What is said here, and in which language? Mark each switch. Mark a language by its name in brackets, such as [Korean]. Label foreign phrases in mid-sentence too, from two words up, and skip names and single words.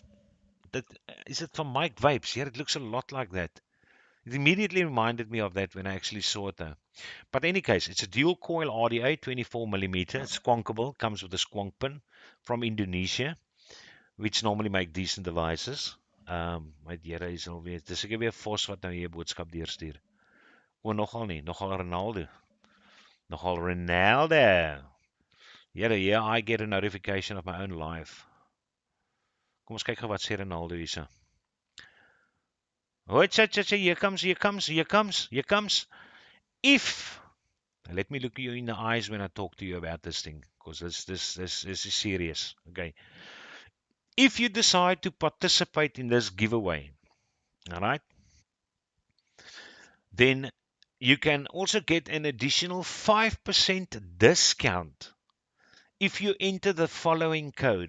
[English] That is it from Mike Vapes? Yeah, it looks a lot like that. It immediately reminded me of that when I actually saw it though. But in any case, it's a dual coil RTA 24mm. It's squonkable, comes with a squonk pin from Indonesia, which normally make decent devices. [Afrikaans] My dear is alweer. Dis ek weer Vos wat nou hier boodskap deurstuur. O, nogal nie, nogal Ronaldo. Nogal Ronaldo. [English] Yeah, I get a notification of my own live. [Afrikaans] Kom ons kyk gou wat sê Ronaldo hierso. [English] Hoi, here comes. If, let me look you in the eyes when I talk to you about this thing, because this is serious. Okay. If you decide to participate in this giveaway, all right, then you can also get an additional 5% discount if you enter the following code.